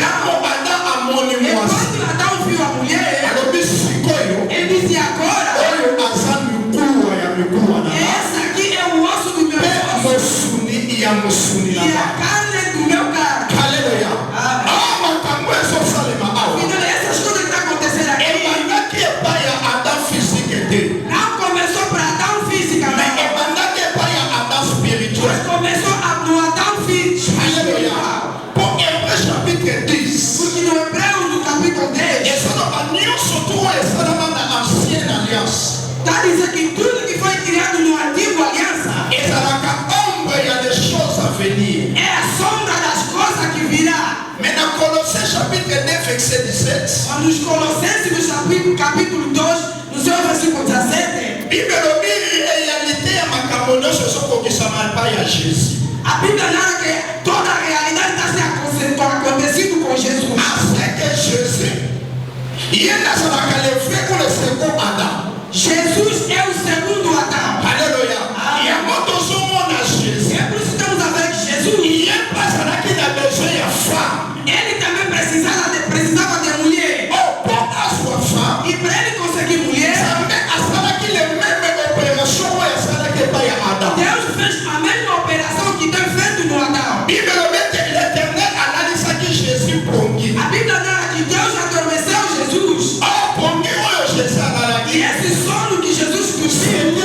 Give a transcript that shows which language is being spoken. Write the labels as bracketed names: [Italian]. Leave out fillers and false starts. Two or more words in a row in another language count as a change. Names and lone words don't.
[Lingala] Ntango Adam amoni E mwasi. [Portuguese] quando Adão viu a mulher, [Lingala] alobi sikoyo [Portuguese] ele disse: agora, [Lingala] oyo aza mikuwa ya mikuwa na nga. [Portuguese] esse aqui é o osso do meu [Lingala] Mpe [Portuguese] osso [Lingala] mosuni ya mosuni na e nga. [Portuguese] a carne do meu carne. [Lingala] Haleluya. Awa makambo ezosalema awa. [Portuguese] Então, essas coisas que estão acontecendo aqui [Lingala] ebandaki epai ya Adam physique te. [Portuguese] não começou para Adão [French] Mais [Portuguese] fisicamente, [Lingala] ebandaki epai ya Adam [Portuguese] mas [French] spirituel. [Portuguese] começou no Adão físico. [French] Alléluia. Pour Hébreu chapitre 10. [Portuguese] Porque no Hebreu, no capítulo 10, [Lingala] ezaloba nyonso to oyo esalama na [French] ancienne alliance. [Portuguese] está dizendo que tudo que foi criado no Antigo Aliança [Lingala] ezalaka ombre ya [French] des choses à venir. [Portuguese] é a sombra das coisas que virá. [French] Mais dans Colossiens chapitre 2 verset 17. [Portuguese] Mas nos Colossenses, no capítulo 2, no seu versículo 17, [Lingala] Bible elobi réalité ya makambo nyonso ezokokisama epai ya Jésus. [Portuguese] a Bíblia narra que toda a realidade está sendo acontecido com Jesus. [French] Après que Jésus, [Lingala] ye nazalaka [French] le vrai pour le second Adam. [Portuguese] Jesus é o segundo Adão. [Lingala] Alléluia. Yango tozomona Jésus. [Portuguese] É por isso que estamos a ver que Jesus, [Lingala] Ye mpe azalaki na besoin ya femme. [Portuguese] ele também precisava de mulher. [Lingala] Oh, pour azwa femme. [Portuguese] E para ele conseguir mulher, [Lingala] Nzambe asalaki [French] le même opération [Lingala] oyo asalaki epai ya Adam. [Portuguese] Deus fez a mesma operação que tem feito no Adão. [Lingala] Bible elobi ete l'Éternel alalisaki Jésus pongi. [Portuguese] A Bíblia narra que Deus adormeceu Jesus. [Lingala] Oh, pongi oyo Jésus alalaki. [Portuguese] E esse sono que Jesus dormiu